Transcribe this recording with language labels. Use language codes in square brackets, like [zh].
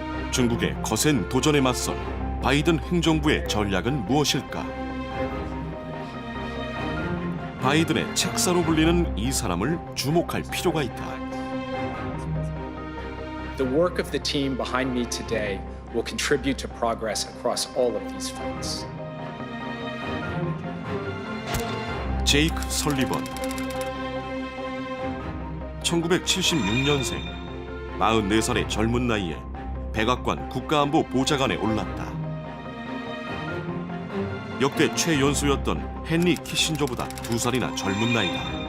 [ko] 중국의 거센 도전에 맞설 바이든 행정부의 전략은 무엇일까? 바이든의 책사로 불리는 이 사람을 주목할 필요가 있다. [en] The work of the team behind me today will contribute to progress across all of these fronts. [ko] 제이크 설리번 1976년생 44살의 젊은 나이에 백악관 국가안보 보좌관에 올랐다. 역대 최연소였던 헨리 키신저보다 2살이나 젊은 나이다.